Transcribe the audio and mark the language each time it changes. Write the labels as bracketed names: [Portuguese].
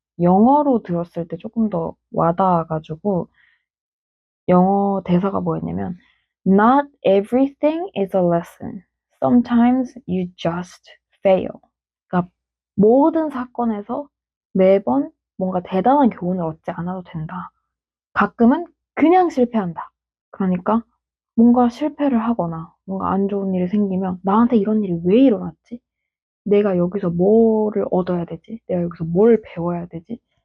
[Korean] 영어로 들었을 때 조금 더 와닿아가지고 영어 대사가 뭐였냐면 [English] Not everything is a lesson. Sometimes you just fail. [Korean] 그러니까 모든 사건에서 매번 뭔가 대단한 교훈을 얻지 않아도 된다. 가끔은 그냥 실패한다. 그러니까 뭔가 실패를 하거나 뭔가 안 좋은 일이 생기면 나한테 이런 일이 왜 일어났지? 내가 여기서 뭐를 얻어야 되지? 내가 여기서 뭘 배워야 되지?